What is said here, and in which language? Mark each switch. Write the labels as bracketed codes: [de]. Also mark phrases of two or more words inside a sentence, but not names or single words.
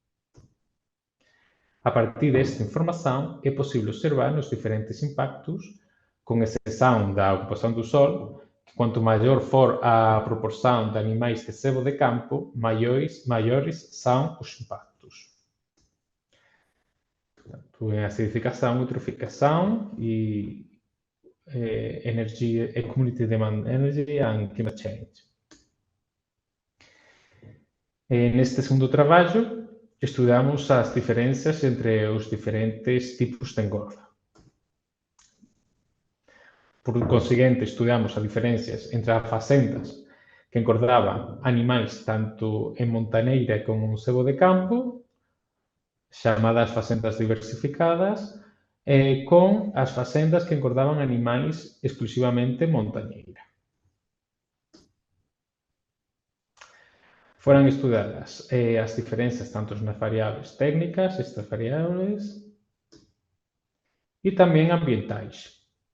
[pt] A partir desta informação, é possível observar os diferentes impactos, com exceção da ocupação do solo, que quanto maior for a proporção de animais de sebo de campo, maiores são os impactos. Portanto, em acidificação, eutroficação e [en] energy, community demand energy and climate change. [pt] Neste segundo trabalho, estudamos as diferenças entre os diferentes tipos de engorda. [gl] Por conseguinte, estudamos as diferenças entre as facendas que engordaban animais tanto en montaneira como en sebo de campo, chamadas facendas diversificadas, con as facendas que engordaban animais exclusivamente en montañeira. Foran estudadas as diferenzas tanto nas variables técnicas, estas variables, e tamén ambientais.